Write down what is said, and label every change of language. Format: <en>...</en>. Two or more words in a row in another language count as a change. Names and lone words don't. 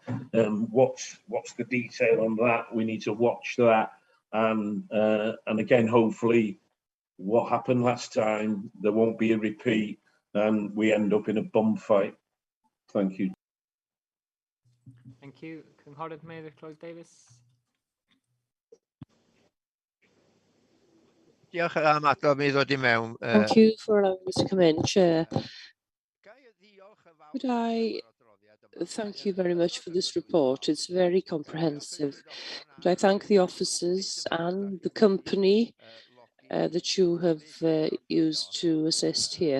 <en>What's the detail on that? We need to watch that. And again, hopefully what happened last time, there won't be a repeat and we end up in a bum fight. Thank you. Thank you.</en> <cy>Cynghorydd Mary Clwyd Davies. Diolch am adrodd mi ddod I mewn.</cy> <en>Thank you for allowing me to come in, Chair. Could I thank you very much for this report? It's very comprehensive. Could I thank the officers and the company that you have used to assist here?</en>